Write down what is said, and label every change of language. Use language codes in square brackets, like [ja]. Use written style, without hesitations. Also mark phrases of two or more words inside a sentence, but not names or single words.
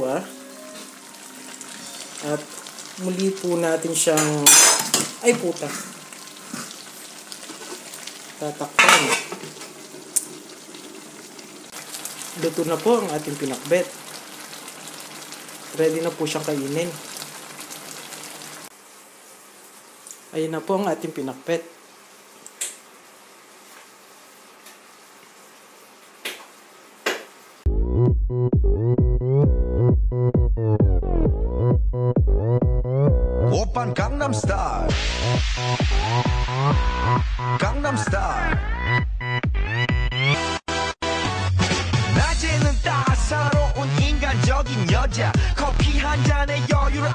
[tl] At muli po natin siyang, ay puta, tatakpan. Luto na po ang ating pinakbet. Ready na po siyang kainin. Ayun na po ang ating pinakbet. [ko] 오빤 강남스타일 강남스타일 낮에는 따사로운 인간적인 여자 커피 한 잔에 여유를